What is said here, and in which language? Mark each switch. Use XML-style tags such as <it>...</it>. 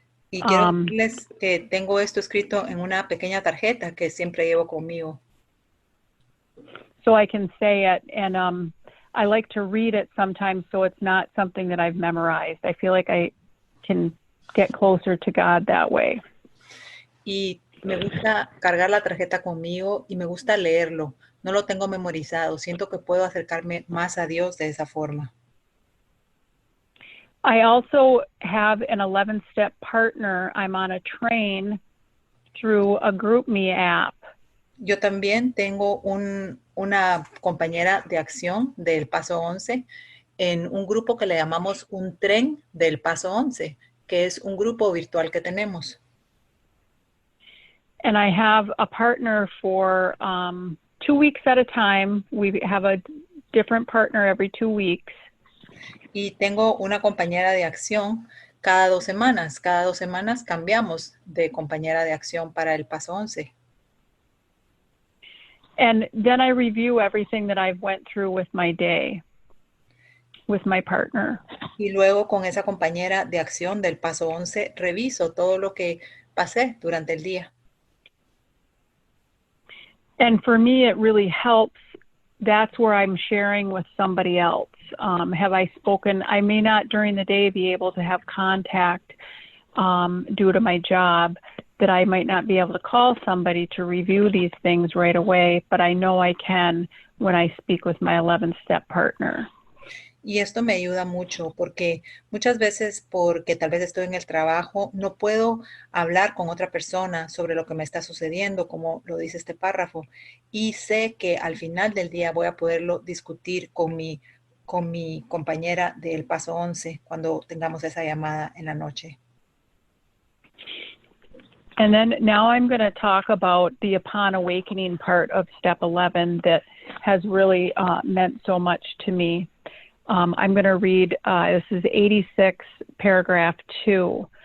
<es>Y quiero decirles que tengo esto escrito en una pequeña tarjeta que siempre llevo conmigo.</es> <en>So I can say it, and I like to read it sometimes so it's not something that I've memorized. I feel like I can get closer to God that way.</en> <es>Y me gusta cargar la tarjeta conmigo y me gusta leerlo. No lo tengo memorizado. Siento que puedo acercarme más a Dios de esa forma.</es> <en>I also have an 11-step partner. I'm on a train through a GroupMe app.</en> <es>Yo también tengo una compañera de acción del Paso 11 en un grupo que le llamamos un tren del Paso 11, que es un grupo virtual que tenemos.</es> <en>And I have a partner for 2 weeks at a time. We have a different partner every 2 weeks.</en> <es>Y tengo una compañera de acción cada 2 semanas. Cada 2 semanas cambiamos de compañera de acción para el Paso 11.</es> <en>And then I review everything that I've went through with my day, with my partner.</en> <es>Y luego con esa compañera de acción del Paso 11 reviso todo lo que pasé durante el día.</es> <en>And for me, it really helps. That's where I'm sharing with somebody else. Have I spoken? I may not during the day be able to have contact due to my job, that I might not be able to call somebody to review these things right away, but I know I can when I speak with my 11-step partner.</en> <es>Y esto me ayuda mucho porque muchas veces, porque tal vez estoy en el trabajo, no puedo hablar con otra persona sobre lo que me está sucediendo, como lo dice este párrafo. Y sé que al final del día voy a poderlo discutir con mi con mi compañera del Paso 11 cuando tengamos esa llamada en la noche.</es> <en>And then now I'm going to talk about the upon awakening part of step 11 that has really meant so much to me. I'm going to read, this is 86, paragraph 2.</en>